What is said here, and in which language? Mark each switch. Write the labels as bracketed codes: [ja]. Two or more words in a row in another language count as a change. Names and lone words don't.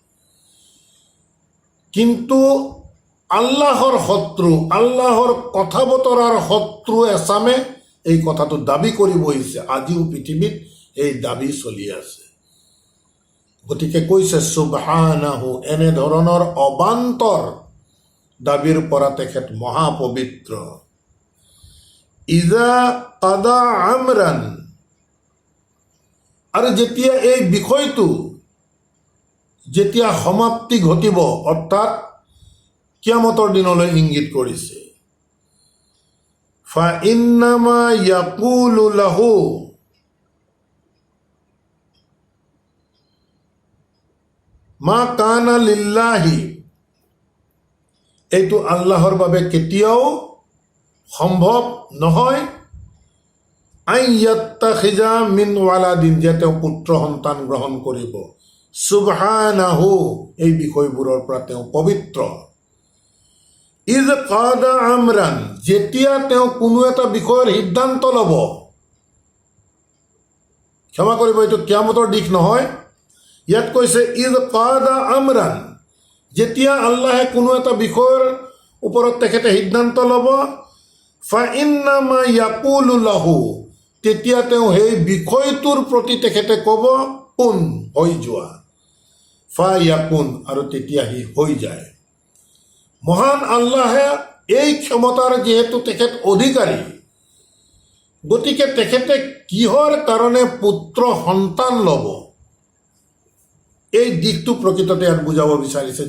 [as] কিন্তু আল্লাহৰ শত্ৰু, আল্লাহৰ কথা বতৰাৰ শত্ৰু এচামে এই কথাটো দাবী কৰি বহিছে। আজিও পৃথিৱীত এই দাবী চলি আছে। গতিকে কৈছে সুবহানাহু, এনেধৰণৰ অবান্তৰ দাবীৰ পৰা তেখেত মহাপবিত্ৰ। [ar] إذا قضى أمرا, [as] আৰু যেতিয়া এই বিষয়টো যেতিয়া সমাপ্তি ঘটিব, অৰ্থাৎ কিয়ামতৰ দিনলৈ ইংগিত কৰিছে। [ar] فإنما يقول له ما كان لله, [as] এইটো আল্লাহৰ বাবে কেতিয়াও সম্ভৱ নহয়। [ar] أن يتخذ من ولد, [as] যে তেওঁ পুত্ৰ সন্তান গ্ৰহণ কৰিব। সুবহানাহু, এই বিষয়বোৰৰ পৰা তেওঁ পবিত্ৰ। [ar] إذ قضى أمرا, [as] যেতিয়া তেওঁ কোনো এটা বিষয়ৰ সিদ্ধান্ত ল'ব, ক্ষমা কৰিব এইটো কিয়ামতৰ দিশ নহয়, ইয়াত কৈছে [ar] إذ قضى أمرا, [as] যেতিয়া আল্লাহে কোনো এটা বিষয়ৰ ওপৰত তেখেতে সিদ্ধান্ত ল'ব, [ar] فإنما يقول له, [as] তেতিয়া তেওঁ সেই বিষয়টোৰ প্ৰতি তেখেতে ক'ব কুন, হৈ যোৱা, [ar] فيكون, [as] আৰু তেতিয়া সি হৈ যায়। মহান আল্লাহে এই ক্ষমতাৰ যিহেতু তেখেত অধিকাৰী, গতিকে তেখেতে কিহৰ কাৰণে পুত্ৰ সন্তান ল'ব, এই দিশটো প্ৰকৃততে ইয়াত বুজাব বিচাৰিছে।